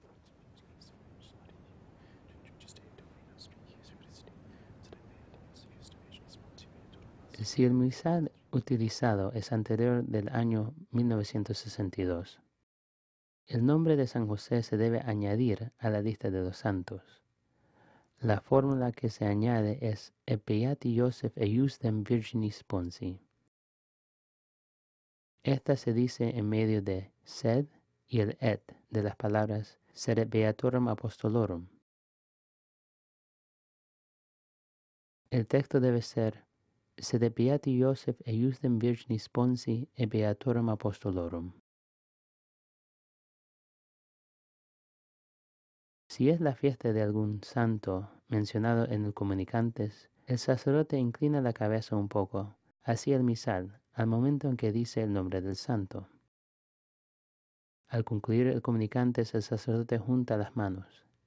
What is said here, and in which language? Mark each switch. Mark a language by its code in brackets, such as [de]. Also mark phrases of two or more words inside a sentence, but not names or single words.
[es] Si el misal utilizado es anterior del año 1962, el nombre de San José se debe añadir a la lista de los santos. La fórmula que se añade es [la] Epeati Joseph eiusdem Virginis sponsi. [es] Esta se dice en medio de sed y el et de las palabras [la] sed beatorum apostolorum. [es] El texto debe ser [la] sed beati Joseph eiusdem Virginis sponsi et beatorum apostolorum. [es] Si es la fiesta de algún santo mencionado en el Comunicantes, el sacerdote inclina la cabeza un poco hacia el misal al momento en que dice el nombre del santo. Al concluir el Comunicantes, el sacerdote junta las manos.